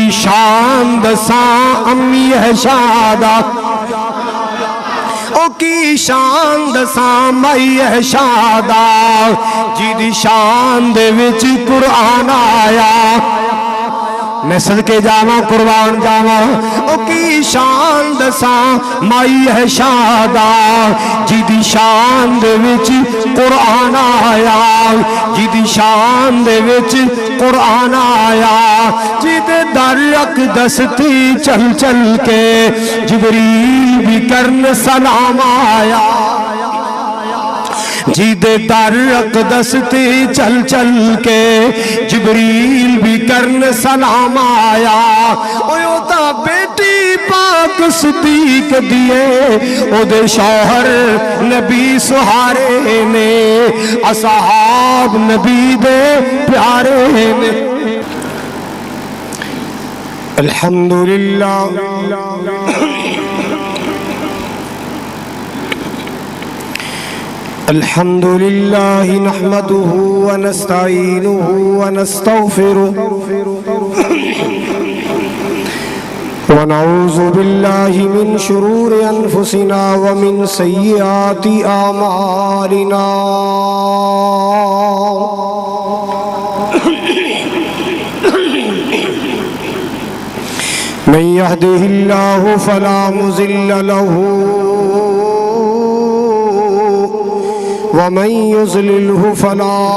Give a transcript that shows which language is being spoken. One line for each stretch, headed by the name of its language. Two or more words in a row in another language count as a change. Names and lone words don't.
Punjabi: شان دساں امی ہے شادہ او کی شان دساں مائی ہے شادہ جیدی شان دے وچ قرآن آیا میں صدقے جاواں قربان جاواں او کی شان دساں مائی ہے شادہ جیدی شان دے وچ قرآن آیا جیدی شان دے وچ قرآن آیا جیدے در اقدستی چل چل کے جبریل بھی کرن سلام آیا جیدے در اقدستی چل چل کے جبریل بھی کرن سلام آیا او تا بیٹی پاک صدیق دیے او دے شوہر نبی سہارے نے اصحاب نبی دے پیارے نے
Arabic: الحمدللہ الحمد لله نحمده ونستعينه ونستغفره ونعوذ بالله من شرور أنفسنا ومن سيئات أعمالنا من يهده الله فلا مضل له ومن يضلله فلا